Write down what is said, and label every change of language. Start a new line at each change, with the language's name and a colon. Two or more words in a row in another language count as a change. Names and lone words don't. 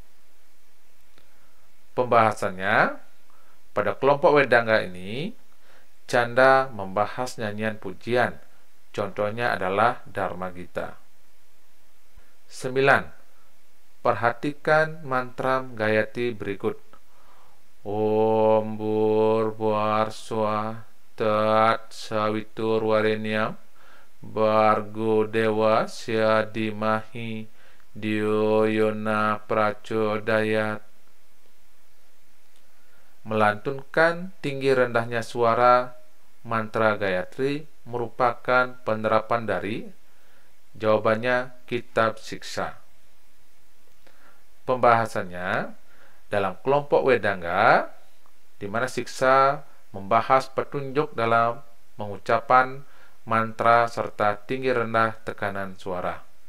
Indonesian: Pembahasannya, pada kelompok Wedangga ini, Canda membahas nyanyian pujian. Contohnya adalah Dharma Gita. 9. Perhatikan mantra Gayatri berikut.
Sanskrit: Om Bhurvarsva Tat Savitur Varenyam Bhargo Devasya Dhimahi Dhyo Yona Prachodayat.
Indonesian: Melantunkan tinggi rendahnya suara mantra Gayatri merupakan penerapan dari, jawabannya, Kitab Siksa. Pembahasannya, dalam kelompok Wedangga, di mana Siksa membahas petunjuk dalam mengucapan mantra serta tinggi rendah tekanan suara.